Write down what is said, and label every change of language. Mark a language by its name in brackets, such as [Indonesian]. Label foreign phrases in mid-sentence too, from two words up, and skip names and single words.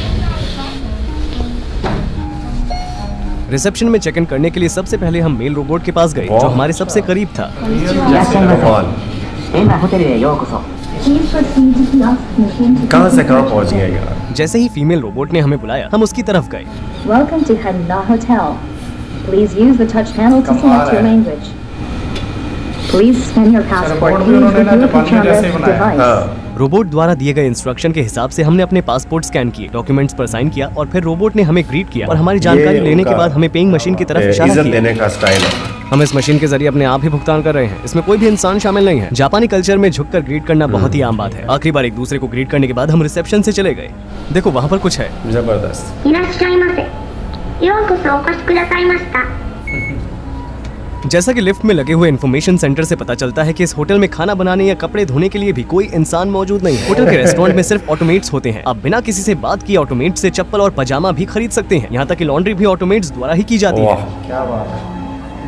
[Hindi] रिसेप्शन में चेक इन करने के लिए सबसे पहले हम मेल रोबोट के पास गए, जो हमारे सबसे करीब था। कहाँ से कहाँ पहुँच गया यार। जैसे ही फीमेल रोबोट ने हमें बुलाया, हम उसकी तरफ गए। [English] Welcome to Hanna Hotel. Please use the touch panel to select your language. Please scan your passport [Hindi] रोबोट भी [English] image [Hindi] उन्होंने [English] with your [Hindi] जापान में जैसे ही [English] picture [Hindi] बनाया। [English] device. [Hindi] हाँ, रोबोट द्वारा दिए गए इंस्ट्रक्शन के हिसाब से हमने अपने पासपोर्ट स्कैन किए, डॉक्यूमेंट्स पर साइन किया और फिर रोबोट ने हमें ग्रीट किया और हमारी जानकारी लेने के बाद हमें [English] paying machine [Hindi] की तरफ इशारा इज्जत किया। देने का स्टाइल है। हम इस मशीन के जरिए अपने आप ही भुगतान कर रहे हैं, इसमें कोई भी इंसान शामिल नहीं है। जापानी कल्चर में झुककर ग्रीट करना बहुत ही आम बात है। आखिरी बार एक दूसरे को ग्रीट करने के बाद हम रिसेप्शन से चले गए। देखो वहाँ पर कुछ है। जबरदस्त। [Japanese] いらっしゃいませ。ようこそお越しくださいました。 [Hindi] जैसा कि लिफ्ट में लगे हुए इन्फॉर्मेशन सेंटर से पता चलता है कि इस होटल में खाना बनाने या कपड़े धोने के लिए भी कोई इंसान मौजूद नहीं है। होटल के रेस्टोरेंट में सिर्फ ऑटोमेट्स होते हैं। आप बिना किसी से बात किए ऑटोमेट से चप्पल और पजामा भी खरीद सकते हैं। यहाँ तक कि लॉन्ड्री भी ऑटोमेट्स द्वारा ही की जाती है। वाह, क्या बात है।